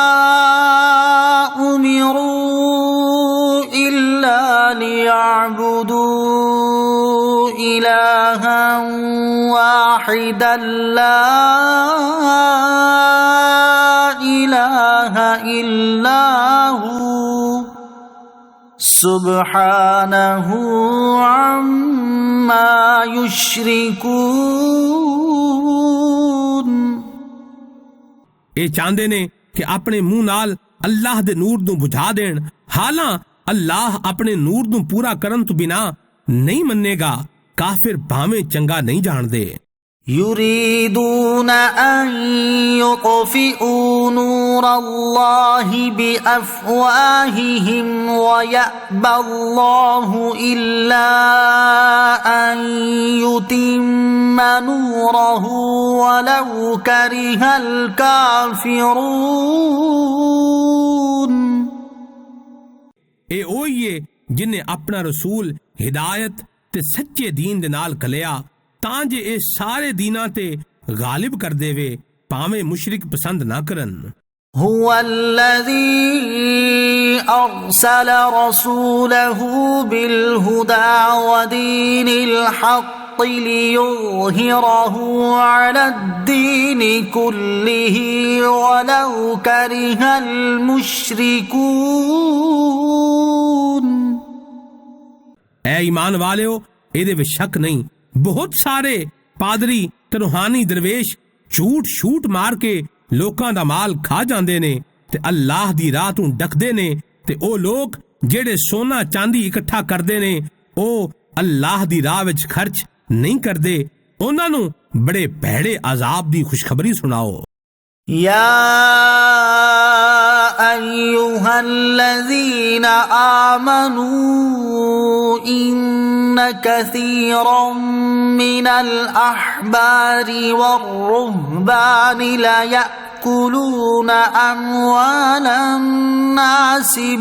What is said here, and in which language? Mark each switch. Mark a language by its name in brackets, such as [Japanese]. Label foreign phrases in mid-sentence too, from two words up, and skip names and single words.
[Arabic] أمروا إلا ليعبدوا إلها واحدا لا إله إلا هو سبحانه عما يشركون۔ [Punjabi] ਇਹ ਚਾਹੁੰਦੇ ਨੇ ਕਿ ਆਪਣੇ ਮੂੰਹ ਨਾਲ ਅੱਲਾਹ ਦੇ ਨੂਰ ਨੂੰ ਬੁਝਾ ਦੇਣ, ਹਾਲਾਂ ਅੱਲਾਹ ਆਪਣੇ ਨੂਰ ਨੂੰ ਪੂਰਾ ਕਰਨ ਤੋਂ ਬਿਨਾ ਨਹੀਂ ਮੰਨੇਗਾ। ਕਾਫਿਰ ਭਾਵੇਂ ਚੰਗਾ ਨਹੀਂ ਜਾਣਦੇ। [Arabic] يريدون أن يطفئوا نور الله بأفواههم ويأبى الله إلا أن يتم نوره ولو كره الكافرون۔ [Punjabi] ਇਹ ਉਹੀ ਏ ਜਿਨੇ ਆਪਣਾ ਰਸੂਲ ਹਿਦਾਇਤ ਤੇ ਸੱਚੇ ਦੀਨ ਦੇ ਨਾਲ ਕਲਿਆ ਤਾਂ ਜੇ ਇਹ ਸਾਰੇ ਦੀਨਾਂ ਤੇ ਗਾਲਿਬ ਕਰ ਦੇਵੇ ਭਾਵੇਂ ਮੁਸ਼ਰਿਕ ਪਸੰਦ ਨਾ ਕਰਨ। [Arabic] هو الذي أرسل رسوله بالهدى ودين الحق ليظهره على الدين كله ولو كره المشركون۔ [Punjabi] ਐ ਈਮਾਨ ਵਾਲਿਓ, ਇਹਦੇ ਵਿੱਚ ਸ਼ੱਕ ਨਹੀਂ, ਬਹੁਤ ਸਾਰੇ ਪਾਦਰੀ ਤੇ ਰੂਹਾਨੀ ਦਰਵੇਸ਼ ਝੂਠ ਛੂਟ ਮਾਰ ਕੇ ਲੋਕਾਂ ਦਾ ਮਾਲ ਖਾ ਜਾਂਦੇ ਨੇ ਤੇ ਅੱਲਾਹ ਦੀ ਰਾਹ ਤੋਂ ਡਕਦੇ ਨੇ ਤੇ ਉਹ ਲੋਕ ਜਿਹੜੇ ਸੋਨਾ ਚਾਂਦੀ ਇਕੱਠਾ ਕਰਦੇ ਨੇ ਉਹ ਅੱਲਾਹ ਦੀ ਰਾਹ ਵਿੱਚ ਖਰਚ ਨਹੀਂ ਕਰਦੇ। ਉਹਨਾਂ ਨੂੰ ਬੜੇ ਭੈੜੇ ਅਜ਼ਾਬ ਦੀ ਖੁਸ਼ਖਬਰੀ ਸੁਣਾਓ। [Arabic] يا أيها الذين آمنوا إن كثيرا من الأحبار والرهبان ليأكلون أموال الناس